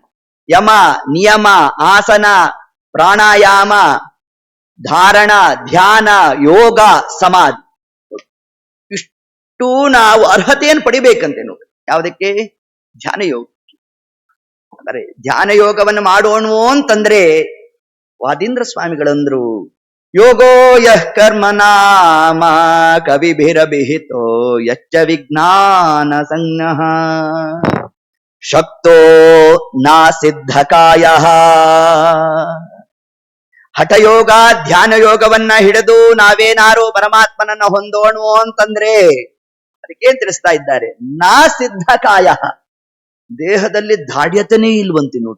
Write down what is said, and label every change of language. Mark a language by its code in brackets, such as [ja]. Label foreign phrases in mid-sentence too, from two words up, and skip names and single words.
[kn] ಯಮ, ನಿಯಮ, ಆಸನ, ಪ್ರಾಣಾಯಾಮ, ಧಾರಣ, ಧ್ಯಾನ, ಯೋಗ, ಸಮಾಧಿ. ಇಷ್ಟು ನಾವು ಅರ್ಹತೆಯನ್ನು ಪಡಿಬೇಕಂತೆ ನೋಡಿ. ಯಾವುದಕ್ಕೆ? ಧ್ಯಾನ ಯೋಗ. ಅಂದರೆ ಧ್ಯಾನ ಯೋಗವನ್ನು ಮಾಡೋಣ ಅಂತಂದ್ರೆ ವಾದೀಂದ್ರ ಸ್ವಾಮಿಗಳಂದ್ರು, [sa] ಯೋಗೋ ಯಃ ಕರ್ಮ ನಾಮ ಕವಿಭಿರಭಿಹಿತೋ ಯಚ್ಚ ವಿಜ್ಞಾನ ಸಂಜ್ಞಃ ಶಕ್ತೋ ನಾ ಸಿದ್ಧಕಾಯ. [kn] ಹಠಯೋಗ ಧ್ಯಾನ ಯೋಗವನ್ನ ಹಿಡಿದು ನಾವೇನಾರು ಪರಮಾತ್ಮನನ್ನ ಹೊಂದೋಣ ಅಂತಂದ್ರೆ ಅದಕ್ಕೇನ್ ತಿಳಿಸ್ತಾ ಇದ್ದಾರೆ? [sa] ನಾ ಸಿದ್ಧಕಾಯ. [kn] ದೇಹದಲ್ಲಿ ದಾಢ್ಯತನೇ ಇಲ್ವಂತೆ ನೋಡಿ.